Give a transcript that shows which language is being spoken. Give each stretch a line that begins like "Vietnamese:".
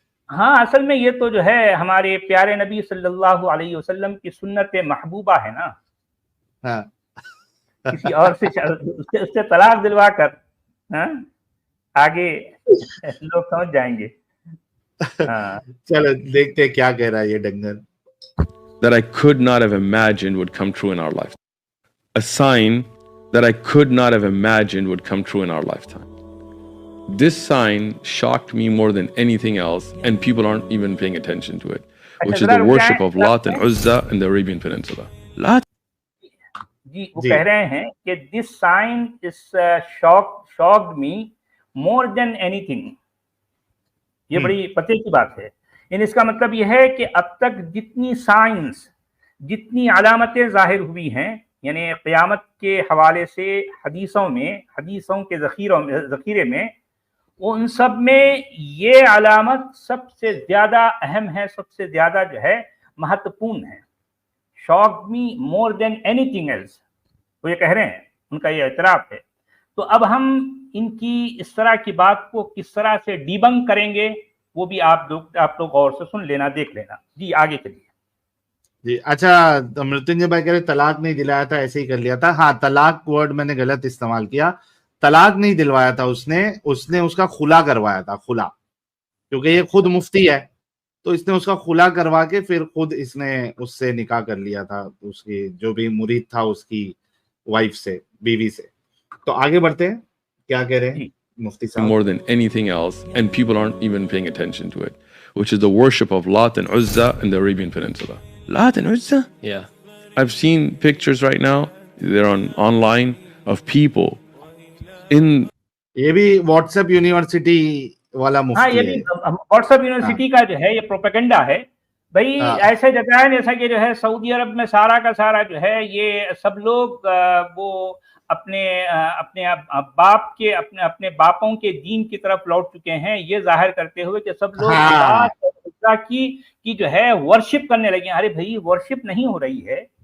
Urdu: ہاں اصل میں یہ تو جو ہے ہمارے پیارے نبی صلی اللہ علیہ وسلم کی سنت محبوبہ ہے نا، کسی اور سے اس سے طلاق دلوا کر آگے لوگ سمجھ جائیں گے۔ چلو دیکھتے کیا کہہ رہا ہے یہ ڈنگر۔
English: That I could not have imagined would come true in our lifetime. A sign that I could not have imagined would come true in our lifetime. This sign shocked me more than anything else, and people aren't even paying attention to it, which is the worship of Lat and Uzza in the Arabian Peninsula. Lat.
Urdu: جی وہ کہہ رہے ہیں کہ
English: this sign is shocked me more than anything.
Urdu: یہ بڑی پتے کی بات ہے، یعنی اس کا مطلب یہ ہے کہ اب تک جتنی سائنس، جتنی علامتیں ظاہر ہوئی ہیں، یعنی قیامت کے حوالے سے حدیثوں کے ذخیرے میں، ان سب میں یہ علامت سب سے زیادہ اہم ہے، سب سے زیادہ جو ہے مہتوپورن ہے۔
English: shocked me more than anything else،
Urdu: وہ یہ کہہ رہے ہیں، ان کا یہ اعتراف ہے۔ تو اب ہم ان کی اس طرح کی بات کو کس طرح سے ڈیبنک کریں گے، وہ بھی آپ لوگ غور سے سن لینا، دیکھ لینا۔ جی آگے چلیے۔ جی اچھا، مرتنجے بھائی کہہ رہے طلاق نہیں دلایا تھا، ایسے ہی کر لیا تھا۔ ہاں طلاق ورڈ میں نے غلط استعمال کیا، طلاق نہیں دلوایا تھا اس نے اس کا خلا کروایا تھا، خلا، کیونکہ یہ خود مفتی ہے تو اس نے اس کا خلا کروا کے پھر خود اس نے اس سے نکاح کر لیا تھا، اس کی جو بھی مرید تھا اس کی وائف سے، بیوی سے۔ تو آگے بڑھتے ہیں، کیا کہہ رہے ہیں مفتی صاحب؟
English: More than anything else, and people aren't even paying attention to it, which is the worship of Lat and Uzza in the Arabian Peninsula. Lat and Uzza? Yeah. I've seen pictures right now, they're online, of people in...
Urdu: یہ بھی what's app university والا مفتی ہے۔ ہاں یہ بھی what's app university کا جو ہے یہ پروپیگنڈا ہے بھائی، ایسے جگہ ہے جیسا کہ جو ہے سعودی عرب میں سارا کا سارا جو ہے یہ سب لوگ وہ اپنے اپنے باپ کے اپنے باپوں کے دین کی طرف لوٹ چکے ہیں، یہ ظاہر کرتے ہوئے کہ سب لوگ لات اور عزا کی جو ہے ورشپ کرنے لگے ہیں۔ ارے بھائی ورشپ نہیں ہو رہی ہے،